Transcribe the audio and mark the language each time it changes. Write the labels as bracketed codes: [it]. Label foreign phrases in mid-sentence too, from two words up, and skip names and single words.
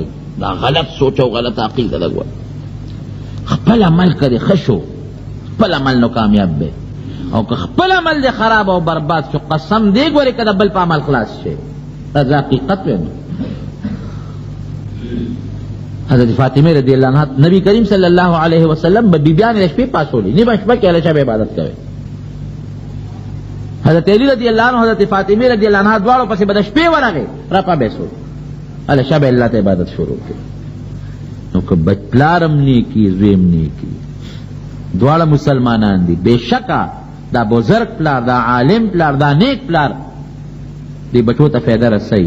[ps] دا غلط سوچ او غلط عقیده ده. ګوره خپل عمل کړې ښه شو، خپل عمل نو کامیاب دی، او که خپل عمل دی خراب او برباد شو، قسم دی ګورې که د بل په عمل خلاص شي. دا حقیقت ویم. حضرت فاطمه [ar] رضی اللہ عنہ [ps] نبی کریم [ar] صلی اللہ علیہ وسلم [ps] بیبیان شپې پاسولی، نیمه شپه کې هله شب عبادت کوي. حضرت علی [ar] رضی اللہ عنہ [ps] حضرت فاطمه [ar] رضی اللہ عنہ [ps] دواړو پسې به د شپې ورغی، رپا به سول هله شب الله ته عبادت شروع کړي. نو که بچ پلارم نیکی زویم نیکی، دواړه مسلمانان دي، بېشکه دا بزرگ پلار، دا عالم پلار، دا نیک پلار دې بچو ته فایده رسوي.